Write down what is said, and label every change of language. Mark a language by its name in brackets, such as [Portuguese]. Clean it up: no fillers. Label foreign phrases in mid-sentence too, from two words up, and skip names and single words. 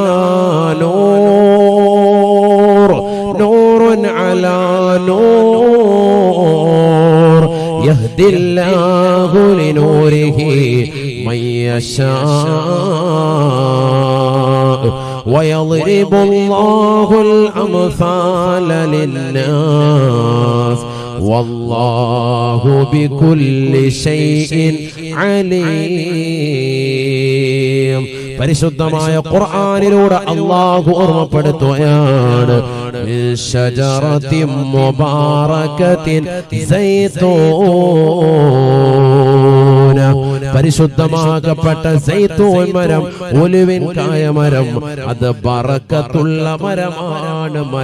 [Arabic] نور نور على نور يهدي الله لنوره من يشاء ويضرب الله الأمثال للناس والله بكل شيء عليم. [Malayalam] പരിശുദ്ധമായ ഖുർആനിലൂടെ അല്ലാഹു ഓർമ്മപ്പെടുത്തുകയാണ്, [Arabic] من شجرة مباركة زيتونة, [Malayalam] പരിശുദ്ധമാക്കപ്പെട്ട സൈതൂൻ മരം, ഒലിവിൻ കായ മരം, അത് ബറക്കത്തുള്ള മരമാണ്.